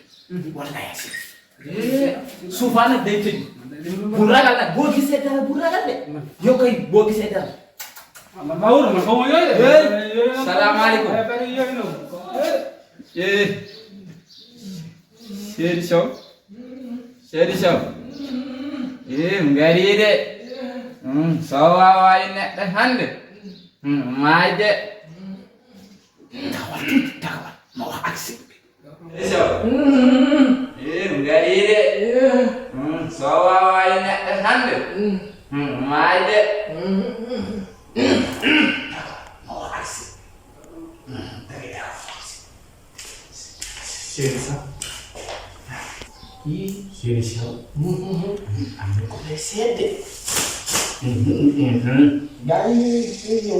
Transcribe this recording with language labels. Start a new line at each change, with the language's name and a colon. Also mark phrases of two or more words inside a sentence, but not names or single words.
Wolof: wala nga egsi. souvent nag day tëj. bu ragal nag boo gisee dara bu ragal de. yow kay boo gisee dara. man maa wóor man xaw ma yooyu de. salaamaaleykum. Seydi Sow.
Fula: ngari de. so waawaayi neɗɗo hannde. maayde.
Wolof: taxawal ma wax ak si.
Fula: ngari de. so waawaayi neɗɗo hannde. maayde.
Wolof: ma wax ak si. Seydi Sow. Seydi Sow. am na ko lay seede. gaa yi ñëw.